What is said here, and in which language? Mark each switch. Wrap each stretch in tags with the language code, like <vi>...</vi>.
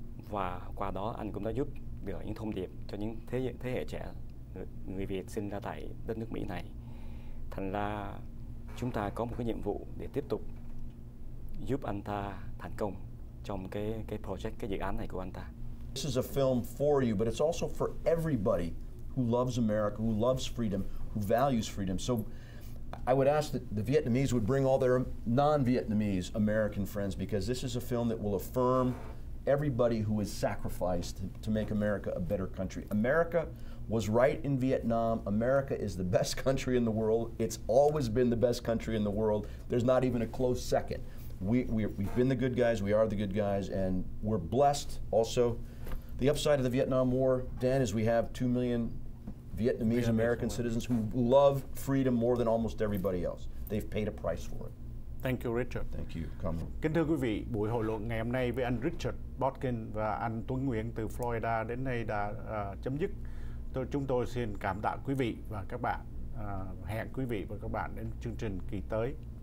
<vi>Và qua đó anh cũng đã giúp được những thông điệp cho những thế hệ trẻ người Việt sinh ra tại đất nước Mỹ này. Thành ra chúng ta có một cái nhiệm vụ để tiếp tục giúp anh ta thành công trong cái project, cái dự án này của anh ta.</vi> <en>This is a film for you, but it's also for everybody who loves America, who loves freedom, who values freedom. So I would ask that the Vietnamese would bring all their non-Vietnamese American friends, because this is a film that will affirm everybody who has sacrificed to make America a better country. America was right in Vietnam. America is the best country in the world. It's always been the best country in the world. There's not even a close second. We've been the good guys, we are the good guys, and we're blessed also. The upside of the Vietnam War, Dan, is we have 2 million Vietnamese American citizens who love freedom more than almost everybody else. They've paid a price for it. Thank you, Richard. Thank you. Come.</en> <vi>Kính thưa quý vị, buổi hội luận ngày hôm nay với anh Richard Botkin và anh Tuấn Nguyễn từ Florida đến đây đã chấm dứt. Chúng tôi xin cảm tạ quý vị và các bạn. Hẹn quý vị và các bạn đến chương trình kỳ tới.</vi>